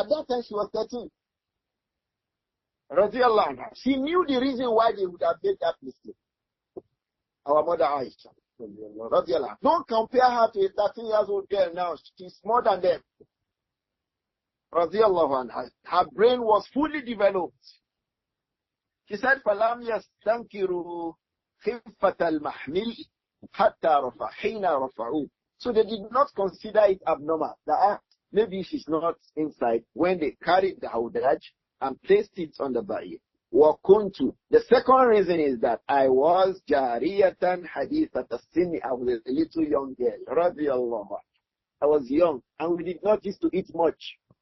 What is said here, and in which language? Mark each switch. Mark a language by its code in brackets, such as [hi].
[en] At that time, she was 13. Radiyallahu anha. She knew the reason why they would have made that mistake. Our mother Āishah. Radiyallahu. Don't compare her to a 13-year-old girl now. She's more than them. Radiyallahu anha. Her brain was fully developed. She said, [ar] فَلَمْ يَسْتَنْكِرُوا خِفَّةَ الْمَحْمِلِ حَتَّى رَفَعُوا حِينَ رَفَعُوا. [en] So they did not consider it abnormal. That maybe she's not inside when they carried the Hawdaj and placed it on the Ba'ir. [ar] وَكُنْتُ. [en] The second reason is that I was jariyatan hadithat as-sinni. I was a little young girl. Radiyallahu. I was young and we did not used to eat much.